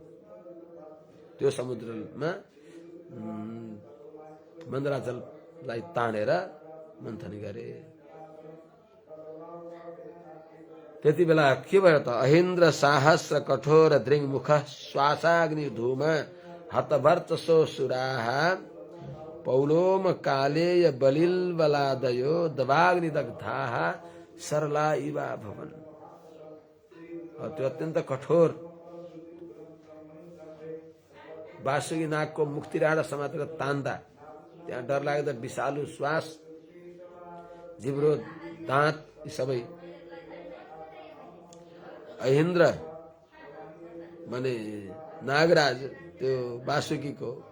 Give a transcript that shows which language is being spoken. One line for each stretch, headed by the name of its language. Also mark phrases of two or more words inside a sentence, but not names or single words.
Nepali: त्यो समुद्रमा मन्दराचललाई तानेर मन्थन गरे। त्यति बेला के भयो त
Sanskrit: अहिन्द्र साहस्र कठोर दृङ्मुख श्वासाग्नि धूम हतभर्चसो सुराः पौलोम कालेय बलिल्बलादयो दवाग्नि दग्धाः सरला इवा भवन।
Nepali: त्यो अत्यन्त कठोर वासुकी नागको मुक्तिराडा समातेर तान्दा त्यहाँ डरलाग्दो विषालु श्वास जिब्रो दाँत यी सबै अहिन्द्र माने नागराज त्यो वासुकीको